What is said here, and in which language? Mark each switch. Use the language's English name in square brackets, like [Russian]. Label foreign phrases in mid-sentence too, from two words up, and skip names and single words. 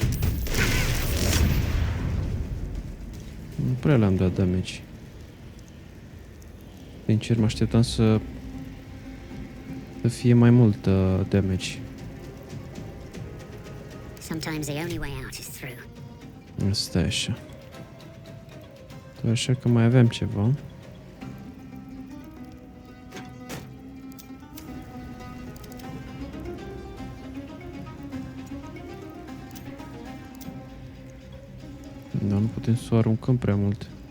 [Romanian] Nu prea le-am dat damage. Sincer, mă așteptam să fie mai mult damage. [English] Sometimes the only way out is through. [Romanian] Asta e așa. Așa că mai aveam ceva. Dar nu putem să o aruncăm prea mult.